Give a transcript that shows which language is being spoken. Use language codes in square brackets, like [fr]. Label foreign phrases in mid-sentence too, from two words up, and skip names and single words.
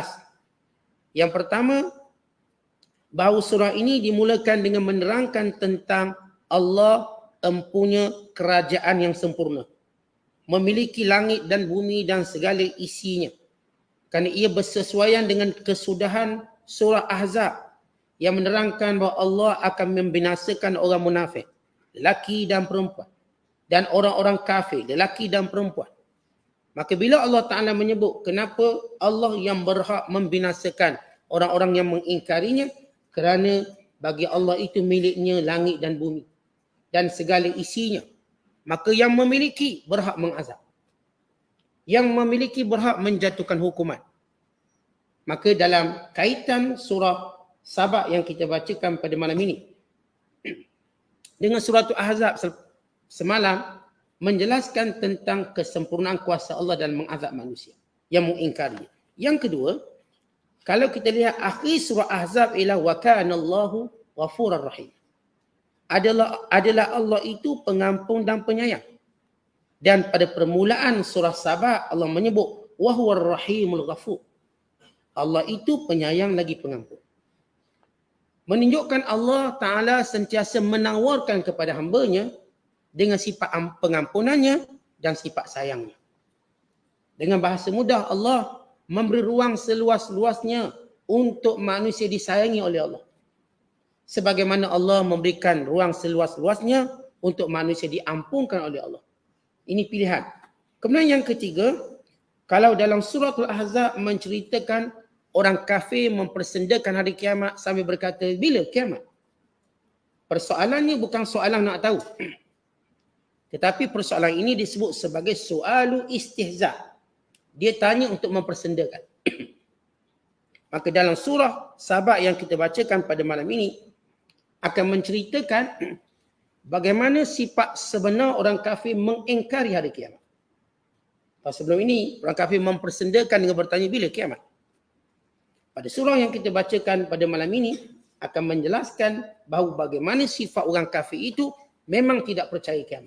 [ms] Yang pertama, bahawa surah ini dimulakan dengan menerangkan tentang Allah empunya kerajaan yang sempurna, memiliki langit dan bumi dan segala isinya, kerana ia bersesuaian dengan kesudahan surah Ahzab yang menerangkan bahawa Allah akan membinasakan orang munafik, lelaki dan perempuan, dan orang-orang kafir, lelaki dan perempuan. Maka bila Allah Ta'ala menyebut kenapa Allah yang berhak membinasakan orang-orang yang mengingkarinya, kerana bagi Allah itu miliknya langit dan bumi dan segala isinya. Maka yang memiliki berhak mengazab. Yang memiliki berhak menjatuhkan hukuman. Maka dalam kaitan surah Sabah yang kita bacakan pada malam ini dengan surah Ahzab semalam, menjelaskan tentang kesempurnaan kuasa Allah dalam mengazab manusia yang mengingkari. Yang kedua, kalau kita lihat akhir surah Ahzab ialah [ar] وكان الله غفورا رحيما. [ms] Adalah Allah itu pengampun dan penyayang. Dan pada permulaan surah Sabah Allah menyebut [ar] وهو الرحيم الغفور. [ms] Allah itu penyayang lagi pengampun. Menunjukkan Allah Ta'ala sentiasa menawarkan kepada hamba-Nya dengan sifat pengampunannya dan sifat sayangnya. Dengan bahasa mudah, Allah memberi ruang seluas-luasnya untuk manusia disayangi oleh Allah. Sebagaimana Allah memberikan ruang seluas-luasnya untuk manusia diampunkan oleh Allah. Ini pilihan. Kemudian yang ketiga, kalau dalam surah Al-Ahzab menceritakan orang kafir mempersendakan hari kiamat sambil berkata, bila kiamat? Persoalannya bukan soalan nak tahu. Tetapi persoalan ini disebut sebagai [ar] سؤال استهزاء. [ms] Dia tanya untuk mempersendakan. Maka dalam surah Sabah yang kita bacakan pada malam ini akan menceritakan bagaimana sifat sebenar orang kafir mengingkari hari kiamat. Sebelum ini orang kafir mempersendakan dengan bertanya bila kiamat. Pada surah yang kita bacakan pada malam ini akan menjelaskan bahawa bagaimana sifat orang kafir itu memang tidak percaya kiamat.